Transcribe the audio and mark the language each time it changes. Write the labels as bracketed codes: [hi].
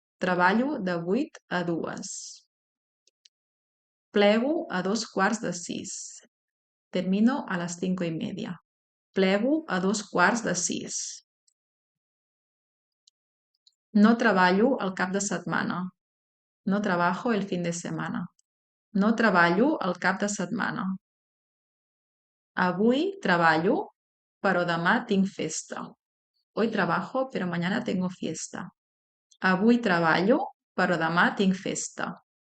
[ca] Treballo de 8 a 2. Plego a 2:15. [es] Termino a las 5:30. [ca] Plego a 2:15. No treballo el cap de setmana. [es] No trabajo el fin de semana. [ca] No treballo el cap de setmana. Avui treballo, però demà tinc festa. [es] Hoy trabajo, pero mañana tengo fiesta. [ca] Avui treballo, però demà tinc festa.